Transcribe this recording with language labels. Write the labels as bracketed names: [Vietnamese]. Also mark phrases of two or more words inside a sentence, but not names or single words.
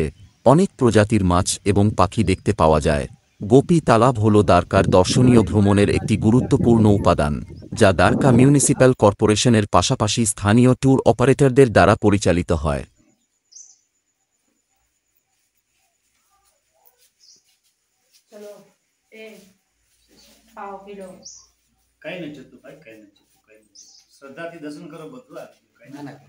[Bangla] অনেক প্রজাতির মাছ এবং পাখি দেখতে পাওয়া যায়। গোপী তালাভ হল দ্বারকার দর্শনীয় ভ্রমণের একটি গুরুত্বপূর্ণ উপাদান, যা দ্বারকা [English] municipal corporation's [Bangla] পাশাপাশি স্থানীয় [English] tour operators [Bangla] দ্বারা পরিচালিত হয়। [Gujarati] કઈ નથી થતું ભાઈ, કઈ નથી થતું, કઈ નથી. શ્રદ્ધાથી દર્શન કરો બધું આવી ગયું, કઈ નથી.